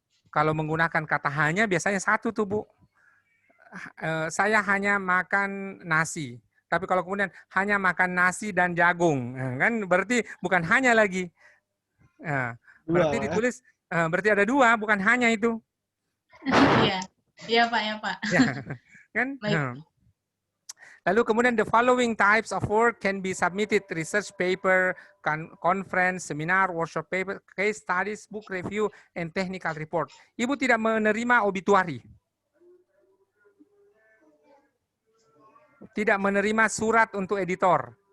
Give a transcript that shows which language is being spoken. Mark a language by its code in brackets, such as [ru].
[id] Kalau menggunakan kata hanya biasanya satu tuh Bu. Saya hanya makan nasi. Tapi kalau kemudian hanya makan nasi dan jagung, kan berarti bukan hanya lagi. Berarti ditulis, berarti ada dua, bukan hanya itu. Iya, iya Pak, ya Pak. Ya, kan? Baik. Lalu kemudian [en] the following types of work can be submitted: research paper, conference, seminar, workshop paper, case studies, book review, and technical report. [id] Ibu tidak menerima obituari. Tidak menerima surat untuk editor.